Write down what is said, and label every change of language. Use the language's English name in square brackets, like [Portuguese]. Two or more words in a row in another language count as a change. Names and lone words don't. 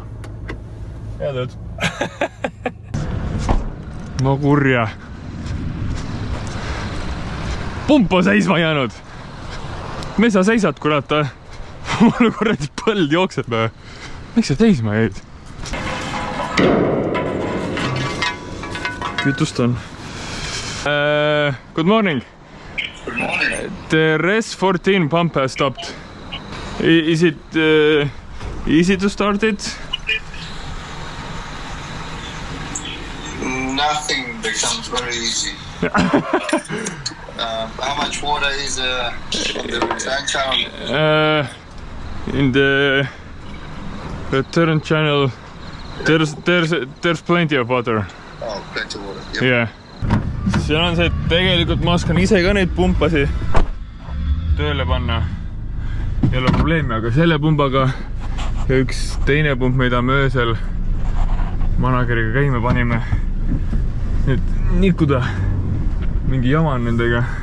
[Estonian] Hea tööd. No kurja. Pump on seisma jäänud. Mis sa seisad, kurat? Mul kuradi põld jookseb. Miks sa seisma jäid? Kütust on. [English] Good morning. Good morning. The RS14 pump has stopped. Is it easy to start it? Nothing becomes very easy. How much water is on the return channel? In the return channel, there's plenty of water. Oh, plenty of water. Yep. Yeah. [Estonian] Siin on see, et tegelikult ma oskan ise ka neid pumpasi tööle panna. Ei ole probleemi, aga selle pumbaga ja üks teine pump, mida me öösel manageriga käime panime, nüüd nikuda mingi jama on nendega.